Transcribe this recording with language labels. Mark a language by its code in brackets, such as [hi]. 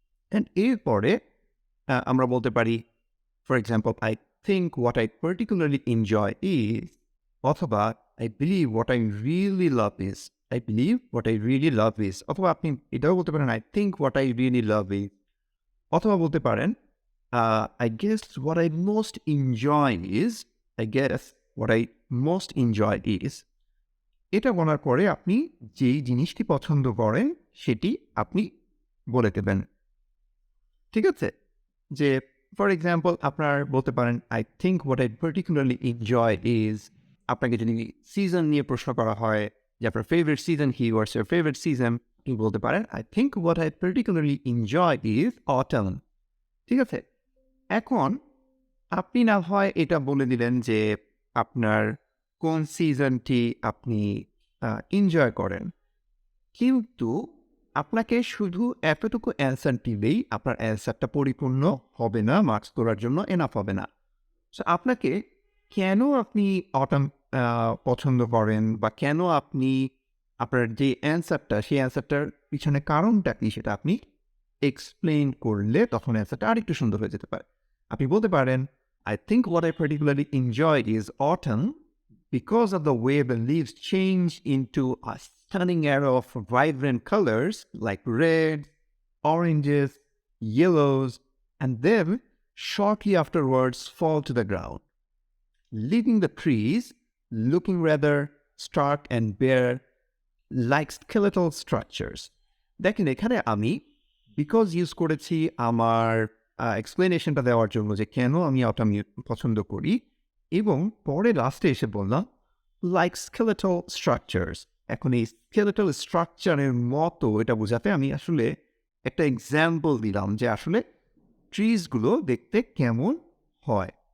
[en] and [bn] এরপরে আমরা বলতে পারি [en] For example I think what I particularly enjoy is, অথবা I believe what I really love is, I believe what I really love is. [bn] অথবা আপনি এটাও বলতে পারেন [en] I think what I really love is. [bn] অথবা বলতে পারেন [en] I guess what I most enjoy is, I guess what I most enjoy is. [bn] এটা বলার পরে আপনি যেই জিনিসটি পছন্দ করেন সেটি আপনি বলে দেবেন। ঠিক আছে? যে ফর এক্সাম্পল আপনার বলতে পারেন [en] I think what I particularly enjoy is, [bn] আপনাকে যদি সিজন নিয়ে প্রশ্ন করা হয় যে আপনার ফেভারিট সিজন কি, [en] what's your favourite season, [bn] আপনি বলতে পারেন [en] I think what I particularly enjoy is autumn. [bn] ঠিক আছে? এখন আপনি না হয় এটা বলে দিলেন যে আপনার কোন সিজনটি আপনি এনজয় করেন, কিন্তু আপনাকে শুধু এতটুকু অ্যান্সার দিলেই আপনার অ্যান্সারটা পরিপূর্ণ হবে না, মার্কস তোলার জন্য এনাফ হবে না। সো আপনাকে কেন আপনি অটাম পছন্দ করেন বা কেন আপনি আপনার যে অ্যান্সারটা, সেই অ্যান্সারটার পিছনে কারণটা কি, সেটা আপনি এক্সপ্লেইন করলে তখন অ্যান্সারটা আরেকটু সুন্দর হয়ে যেতে পারে। আপনি বলতে পারেন [en] I think what I particularly enjoyed is autumn because of the way the leaves change into a stunning array of vibrant colors like red, oranges, yellows, and then shortly afterwards fall to the ground, leaving the trees looking rather stark and bare like skeletal structures. [bn] দেখেন এখানে আমি because use করেছি আমার এক্সপ্লেনেশনটা দেওয়ার জন্য যে কেন আমি অটাম পছন্দ করি, এবং পরে লাস্টে এসে বললাম লাইক স্কেলেটাল স্ট্রাকচার্স। এখন এই স্কেলেটাল স্ট্রাকচারের মতো এটা বোঝাতে আমি আসলে একটা এক্সাম্পল দিলাম যে আসলে ট্রিজগুলো দেখতে কেমন হয়।